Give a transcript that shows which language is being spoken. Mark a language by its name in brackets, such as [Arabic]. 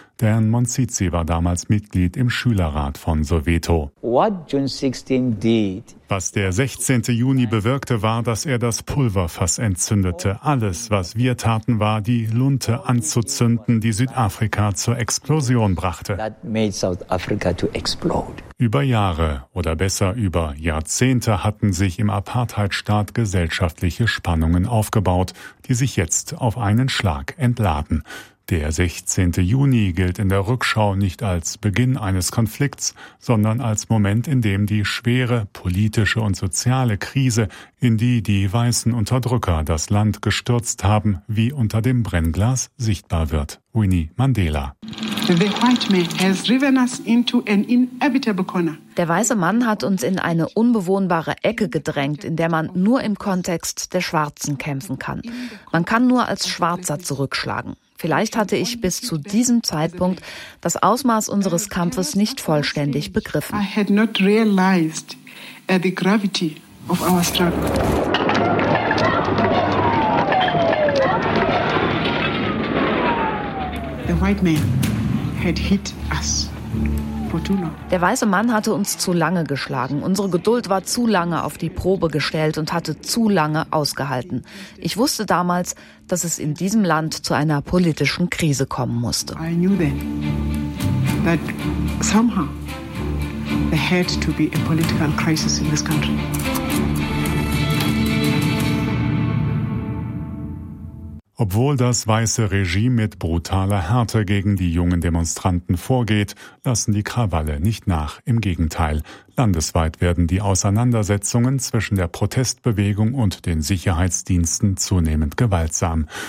[German] Dan Monsitzi war damals Mitglied im Schülerrat von Soweto. [English] What June 16 did. [German] Was der 16. Juni bewirkte, war, dass er das Pulverfass entzündete. Alles, was wir taten, war, die Lunte anzuzünden, die Südafrika zur Explosion brachte. [English] That made South Africa to explode. [German] Über Jahre oder besser über Jahrzehnte hatten sich im Apartheidstaat gesellschaftliche Spannungen aufgebaut, die sich jetzt auf einen Schlag entladen. Der 16. Juni gilt in der Rückschau nicht als Beginn eines Konflikts, sondern als Moment, in dem die schwere politische und soziale Krise, in die die weißen Unterdrücker das Land gestürzt haben, wie unter dem Brennglas sichtbar wird. Winnie Mandela. [English] The white man has driven us into an inevitable corner. [German] Der weiße Mann hat uns in eine unbewohnbare Ecke gedrängt, in der man nur im Kontext der Schwarzen kämpfen kann. Man kann nur als Schwarzer zurückschlagen. Vielleicht hatte ich bis zu diesem Zeitpunkt das Ausmaß unseres Kampfes nicht vollständig begriffen. [English] I had not realized the gravity of our struggle. The white man had hit us for too long. [German] Der weiße Mann hatte uns zu lange geschlagen. Unsere Geduld war zu lange auf die Probe gestellt und hatte zu lange ausgehalten. Ich wusste damals, dass es in diesem Land zu einer politischen Krise kommen musste. [English] I knew then that somehow there had to be a political crisis in this country. [German] Obwohl das weiße Regime mit brutaler Härte gegen die jungen Demonstranten vorgeht, lassen die Krawalle nicht nach. Im Gegenteil, landesweit werden die Auseinandersetzungen zwischen der Protestbewegung und den Sicherheitsdiensten zunehmend gewaltsam.